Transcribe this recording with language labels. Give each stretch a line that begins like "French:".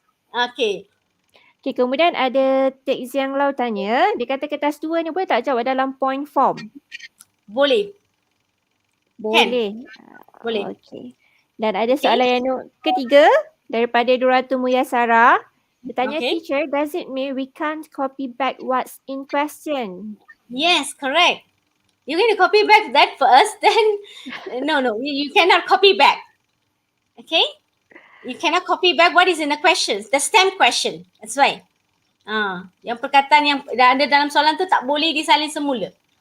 Malay: Okay. Okay, kemudian ada teks yang Lau tanya, dia kata kertas 2 ni boleh tak jawab dalam point form? Boleh. Boleh. Boleh. Okay. Dan ada soalan yang ketiga daripada Duratu Muyasara. Dia tanya,
English: teacher, does it mean we can't copy back what's in question? Yes, correct. You're going to copy back that first, then no, you cannot copy back. Okay? You cannot copy back what is in the questions, the STEM question. That's why.
Malay: Yang perkataan yang ada dalam soalan tu tak boleh disalin semula.